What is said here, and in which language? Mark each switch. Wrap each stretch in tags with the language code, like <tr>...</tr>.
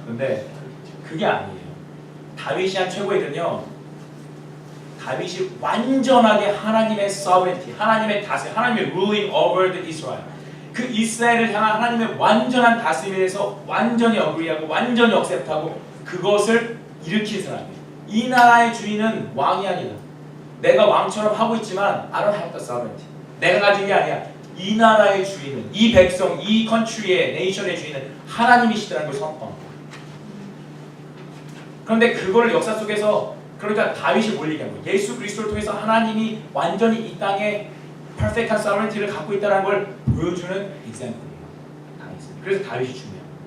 <ko>근데 그게 아니에요. 다윗이 한 최고의 이름은요, 다윗이 완전하게 하나님의 sovereignty, 하나님의 다스림, 하나님의</ko> <en>ruling over the Israel,</en> <ko>그 이스라엘을 향한 하나님의 완전한 다스림에 대해서 완전히 agree하고 완전히 accept하고 그것을 일으킨 사람이에요. 이 나라의 주인은 왕이 아니다. 내가 왕처럼 하고 있지만</ko> <en>I don't have the sovereignty.</en> <ko>내가 가진 게 아니야. 이 나라의 주인은, 이 백성, 이 컨트리의, 네이션의 주인은 하나님이시라는 걸 선포합니다. 그런데 그거를 역사 속에서, 그러니까 다윗이 뭘 얘기한 거예요? 예수 그리스도를 통해서 하나님이 완전히 이 땅에 퍼펙트한 서브렌티를 갖고 있다는 걸 보여주는 example이에요. 그래서 다윗이 중요해요.</ko>